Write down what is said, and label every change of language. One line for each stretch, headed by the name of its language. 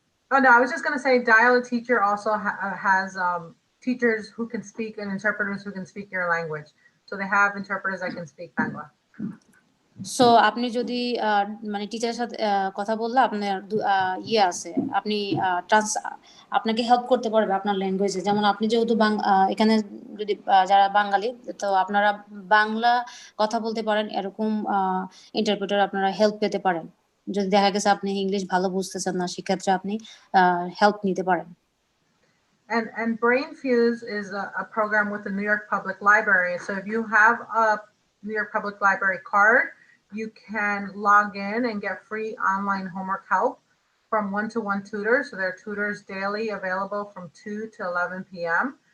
English: Oh no, I was just going to say Dial a Teacher also has teachers who can speak and interpreters who can speak your language. So they have interpreters that can speak Bangla.
Bangla: So আপনি যদি মানে টিচারের সাথে কথা বললে আপনার ইয়ে আছে, আপনি আপনাকে হেল্প করতে পারবে আপনার ল্যাঙ্গুয়েজে। যেমন আপনি যেহেতু এখানে যদি যারা বাঙালি, তো আপনারা বাংলা কথা বলতে পারেন, এরকম ইন্টারপ্রেটার আপনারা হেল্প পেতে পারেন। যদি দেখা গেছে আপনি ইংলিশ ভালো বুঝতেছেন না, সেক্ষেত্রে আপনি হেল্প নিতে পারেন।
English: And Brain Fuse is a program with the New York Public Library. So if you have a New York Public Library card, you can log in and get free online homework help from one-to-one tutors. So there are tutors daily available from 2 to 11 p.m.